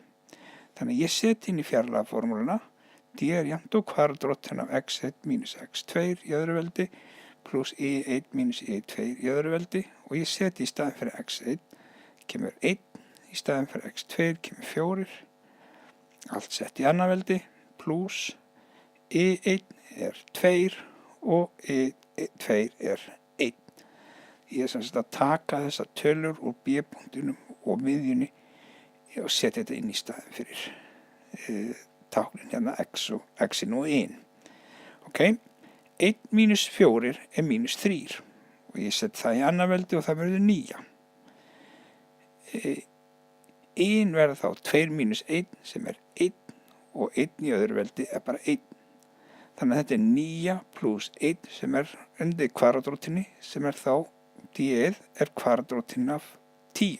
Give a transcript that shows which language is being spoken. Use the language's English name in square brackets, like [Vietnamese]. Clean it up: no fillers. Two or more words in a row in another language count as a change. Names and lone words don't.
[Icelandic] Þannig að ég set inn í fjarlægðaformúluna d er jafnt og kvadratrótin af x1 minus x2 í öðru veldi pluss y1 minus y2 í öðru veldi og ég seti í staðinn fyrir x1 kemur 1, í staðinn fyrir x2 kemur 4, allt sett í annað veldi pluss y1 er 2 og y2 er 1. Ég er sem sagt að taka þessar tölur úr B-punktinum og miðjunni og setja þetta inn í staðinn fyrir táknin hérna x-in og y-in. Ok, 1 minus 4 er -3 og ég set það í annað veldi og það verður 9. Y-in verður þá 2 minus 1 sem er 1 og 1 í öðru veldi er bara 1. Þannig að þetta er 9 pluss 1 sem er undir kvadratrótinni sem er þá d-ið er kvadratrótin af 10.